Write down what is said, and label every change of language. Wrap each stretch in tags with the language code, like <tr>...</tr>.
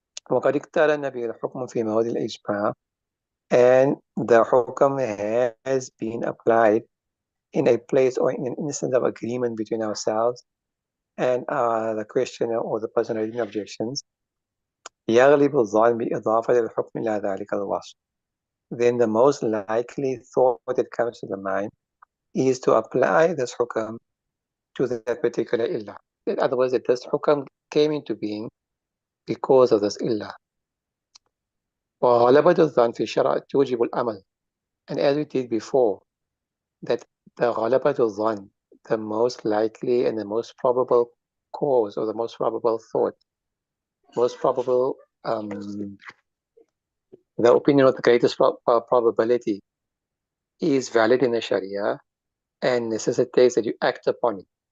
<ar>وقد اقترن به الحكم في مواد الإجماع,</ar> <en>and the hukam has been applied in a place or in an instance of agreement between ourselves and the questioner or the person raising objections.</en> <ar>يغلب الظن بإضافة الحكم إلى ذلك الوصف.</ar> <en>Then the most likely thought that comes to the mind is to apply this hukam to that particular illah. In other words, that this hukam came into being because of this illah.</en> <ar>وغلبة الظن في الشرع توجب الأمل.</ar> <en>And as we did before, that the غلبة الظن, the most likely and the most probable cause or the most probable thought, most probable, the opinion of the greatest probability is valid in the Sharia and necessitates that you act upon it.</en>